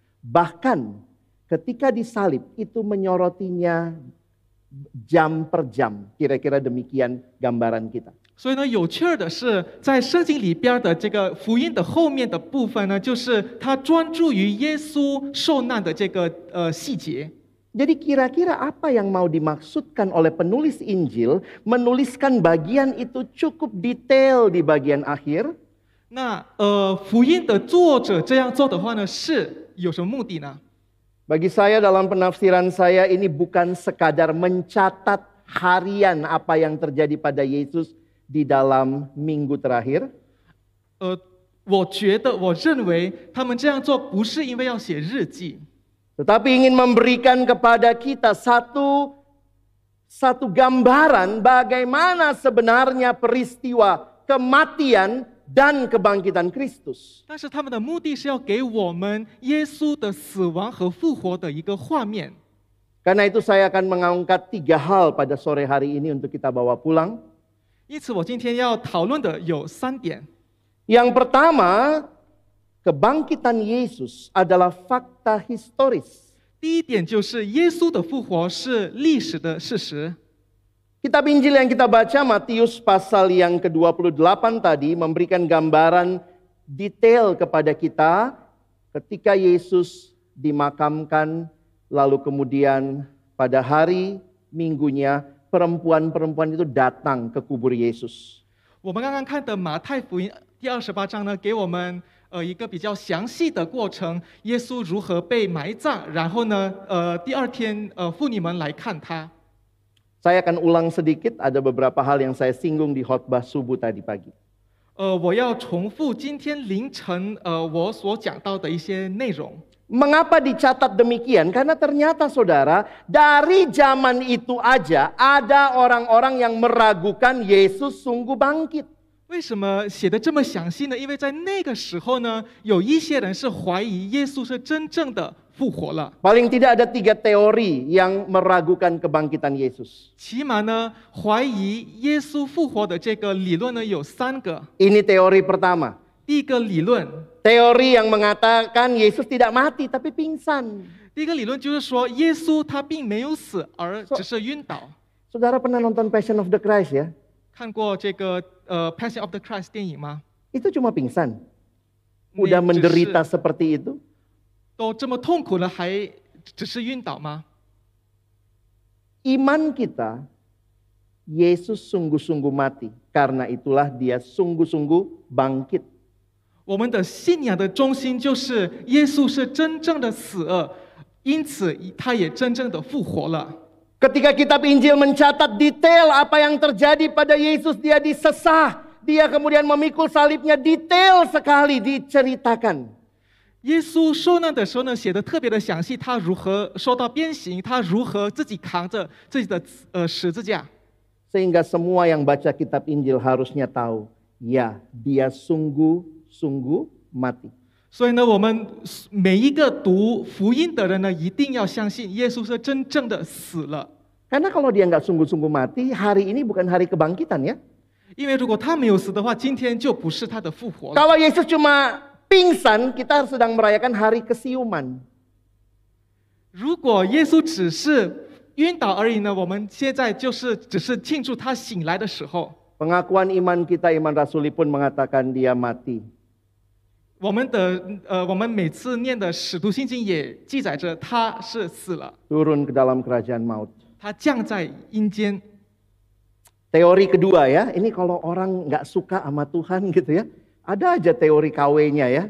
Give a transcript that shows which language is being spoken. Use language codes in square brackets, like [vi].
[id] Bahkan ketika disalib itu menyorotinya jam per jam. Kira-kira demikian gambaran kita. [zh] 所以呢，有趣儿的是，在圣经里边的这个福音的后面的部分呢，就是他专注于耶稣受难的这个细节。 [id] Jadi kira-kira apa yang mau dimaksudkan oleh penulis Injil menuliskan bagian itu cukup detail di bagian akhir? [zh] 那福音的作者这样做的话呢，是有什么目的呢？ [id] Bagi saya dalam penafsiran saya ini bukan sekadar mencatat harian apa yang terjadi pada Yesus di dalam minggu terakhir. [zh] 我认为他们这样做不是因为要写日记。 [id] Tetapi ingin memberikan kepada kita satu gambaran bagaimana sebenarnya peristiwa kematian dan kebangkitan Kristus. [zh] 但是他们的目的是要给我们耶稣的死亡和复活的一个画面。 [id] Karena itu saya akan mengangkat 3 hal pada sore hari ini untuk kita bawa pulang. [zh] 因此，我今天要讨论的有3点。 [id] Yang pertama, kebangkitan Yesus adalah fakta historis. [zh] 第一点就是耶稣的复活是历史的事实。 [id] Kitab Injil yang kita baca, Matius pasal yang ke-28 tadi memberikan gambaran detail kepada kita ketika Yesus dimakamkan, lalu kemudian pada hari Minggunya perempuan-perempuan itu datang ke kubur Yesus. [zh] 我们刚刚看的马太福音第28章呢，给我们一个比较详细的过程，耶稣如何被埋葬，然后呢，第二天妇女们来看他。 [id] Saya akan ulang sedikit, ada beberapa hal yang saya singgung di khotbah subuh tadi pagi. [zh] 我要重复今天凌晨我所讲到的一些内容。 [id] Mengapa dicatat demikian? Karena ternyata saudara, dari zaman itu aja ada orang-orang yang meragukan Yesus sungguh bangkit. [zh] 为什么写的这么详细呢？因为在那个时候呢，有一些人是怀疑耶稣是真正的复活了。 [id] Paling tidak ada 3 teori yang meragukan kebangkitan Yesus. [zh] 起码呢，怀疑耶稣复活的这个理论呢有3个。 [id] Ini teori pertama. [zh] 第一个理论， [id] Teori yang mengatakan Yesus tidak mati tapi pingsan. [zh] 第一个理论就是说，耶稣他并没有死，而只是晕倒。 [id] Saudara pernah nonton Passion of the Christ ya? [zh] 看过这个Passion of the Christ 电影吗？ [id] Itu cuma pingsan. Udah menderita seperti itu. [zh] 都这么痛苦了，还只是晕倒吗？ [id] Iman kita, Yesus sungguh-sungguh mati. Karena itulah dia sungguh-sungguh bangkit. [zh] 我们的信仰的中心就是耶稣是真正的死了，因此他也真正的复活了。 [id] Ketika kitab Injil mencatat detail apa yang terjadi pada Yesus, dia disesah, dia kemudian memikul salibnya, detail sekali diceritakan. [zh] 耶稣受难的时候呢，写的特别的详细，他如何受到鞭刑，他如何自己扛着自己的十字架。 [id] Sehingga semua yang baca kitab Injil harusnya tahu, ya dia sungguh-sungguh mati. [zh] 所以呢，我们每一个读福音的人呢，一定要相信耶稣是真正的死了。 [id] Karena kalau dia nggak sungguh-sungguh mati, hari ini bukan hari kebangkitan ya. [zh] 因为如果他没有死的话，今天就不是他的复活了。 [id] Kalau Yesus cuma pingsan, kita sedang merayakan hari kesiuman. [zh] 如果耶稣只是晕倒而已呢，我们现在只是庆祝他醒来的时候。 [id] Pengakuan iman kita, iman rasuli pun mengatakan dia mati. [zh] 我们每次念的《使徒信经》也记载着他是死了， [id] turun ke dalam kerajaan maut. [zh] 他降在阴间。 [id] Teori kedua ya, ini kalau orang nggak suka sama Tuhan gitu ya, ada aja teori KW-nya ya.